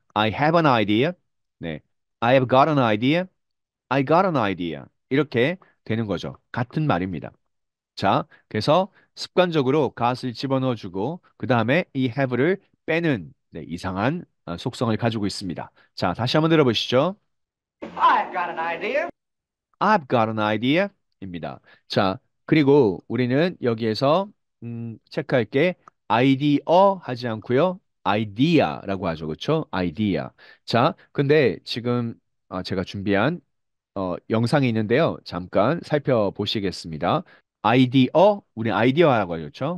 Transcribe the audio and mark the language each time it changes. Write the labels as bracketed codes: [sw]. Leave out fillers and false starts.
[en] I have an idea. 네. I have got an idea. I got an idea. [ko] 이렇게 되는 거죠. 같은 말입니다. 자, 그래서 습관적으로 got을 집어넣어주고 그 다음에 이 have를 빼는 네, 이상한 속성을 가지고 있습니다. 자, 다시 한번 들어보시죠. [en] I've got an idea. I've got an idea 입니다. [ko] 자, 그리고 우리는 여기에서 체크할 게 idea 하지 않고요. idea라고 하죠. 그렇죠? idea. 자, 근데 지금 제가 준비한 영상이 있는데요. 잠깐 살펴보시겠습니다. 아이디어, 우리 아이디어라고 하죠. 그렇죠?